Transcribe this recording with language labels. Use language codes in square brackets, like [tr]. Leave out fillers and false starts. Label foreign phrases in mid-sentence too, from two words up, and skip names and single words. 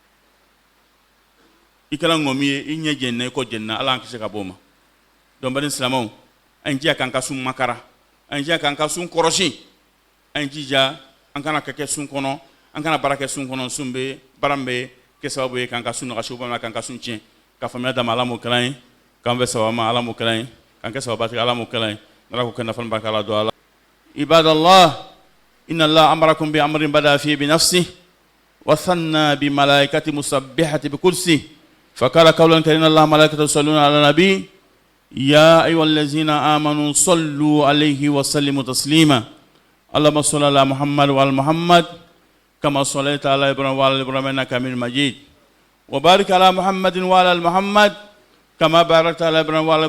[bm] i kɛra ŋɔmi ye i ɲɛ jɛnina i kɔ jɛnina ala an kisi ka bɔ o ma donc bani silamɛw an jija k'an ka sun makara an jija k'an ka sun kɔrɔsi an jija an kana kɛ sun kɔnɔ an kana baara kɛ sun kɔnɔ sun bɛ baara min bɛ kɛ sababu ye k'an ka sun nagasi walima k'an ka sun tiɲɛ ka faamuya d'a ma ala m'o kɛla ye k'an bɛ sababa ma ala m'o kɛla ye k'an kɛ sababatigi ala m'o kɛla ye ala k'o kɛ nafolo barika ala don [ar] ala عباد الله إن الله أمركم بأمر بدأ فيه بنفسه وثنى بملائكته المسبحة بقدسه فقال قولا كريما الله ملائكته يصلون على النبي يا أيها الذين آمنوا صلوا عليه وسلموا تسليما اللهم صل على محمد وعلى محمد كما صليت على إبراهيم وعلى إبراهيم إنك حميد مجيد وبارك على محمد وعلى محمد كما باركت على إبراهيم وعلى